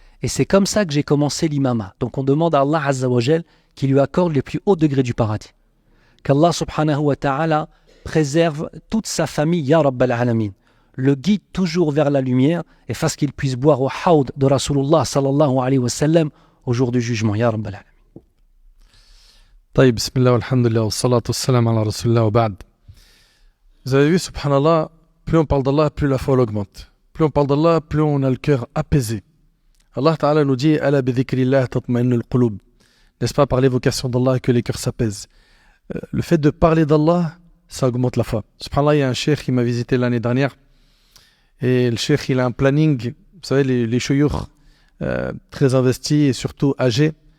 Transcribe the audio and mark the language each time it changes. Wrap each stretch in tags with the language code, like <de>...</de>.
<fr>Et c'est comme ça que j'ai commencé l'imama. Donc on demande à Allah Azza wa Jal qui lui accorde les plus hauts degrés du paradis. Qu'Allah subhanahu wa ta'ala préserve toute sa famille, ya Rabbal Alamin. Le guide toujours vers la lumière et fasse qu'il puisse boire au haoud de Rasulullah sallallahu alayhi wa sallam au jour du jugement, ya Rabbal Alamin.</fr> <ar>طيب بسم الله والحمد لله والصلاة والسلام على رسول الله وبعد.</ar> <fr>Vous avez vu, subhanallah, plus on parle d'Allah, plus la foi augmente. Plus on parle d'Allah, plus on a le cœur apaisé. Allah Ta'ala nous dit</fr> <ar>Ala bi dhikrillah tatma'innul qulub.</ar> <fr>N'est-ce pas par l'évocation d'Allah que les cœurs s'apaisent? Le fait de parler d'Allah, ça augmente la foi. Subhanallah, il y a un cheikh qui m'a visité l'année dernière. Et le cheikh, il a un planning, vous savez, les chouyours très investis et surtout âgés.</fr>